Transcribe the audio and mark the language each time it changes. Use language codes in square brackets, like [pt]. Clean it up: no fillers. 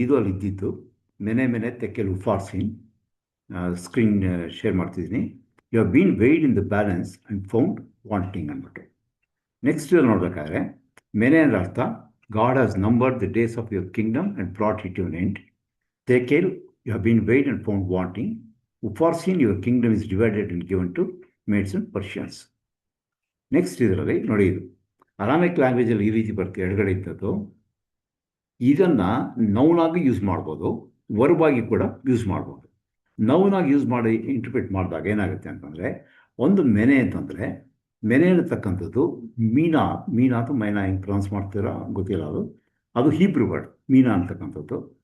[kn] ಇದು ಅಲ್ಲಿ ಇದ್ದಿದ್ದು [en] Mene tekel upharsin. [kn] ಸ್ಕ್ರೀನ್ ಶೇರ್ ಮಾಡ್ತಿದ್ದೀನಿ. [en] You have been weighed in the balance and found wanting ಅಂದ್ಬಿಟ್ಟು. [kn] ನೆಕ್ಸ್ಟ್ ನೋಡ್ಬೇಕಾದ್ರೆ ಮೆನೆ ಅಂದ್ರೆ ಅರ್ಥ [en] God has numbered the days of your kingdom and brought it you end. Tekel, you have been weighed and found wanting. Upharsin, your kingdom is divided and given to Medes and Persians. [kn] Next ಇದರಲ್ಲಿ ನೋಡಿ, ಇದು Aramaic ಲ್ಯಾಂಗ್ವೇಜಲ್ಲಿ ಈ ರೀತಿ ಬರುತ್ತೆ, ಎಡಗಡೆ ಇದ್ದದ್ದು. ಇದನ್ನು ನೌನಾಗಿ use ಮಾಡ್ಬೋದು, ವರ್ಬಾಗಿ ಕೂಡ ಯೂಸ್ ಮಾಡ್ಬೋದು. ನೌನಾಗಿ ಯೂಸ್ ಮಾಡಿ ಇಂಟರ್ಪ್ರಿಟ್ ಮಾಡಿದಾಗ ಏನಾಗುತ್ತೆ ಅಂತಂದರೆ, ಒಂದು ಮೆನೆ ಅಂತಂದರೆ ಮೆನೆ ಅನ್ನತಕ್ಕಂಥದ್ದು ಮೀನಾ ಅಥವಾ ಮೈನಾ ಹೆಂಗೆ ಪ್ರೊನೌನ್ಸ್ ಮಾಡ್ತೀರಾ ಗೊತ್ತಿಲ್ಲ, ಅದು ಹೀಬ್ರೂ ವರ್ಡ್ ಮೀನಾ ಅಂತಕ್ಕಂಥದ್ದು.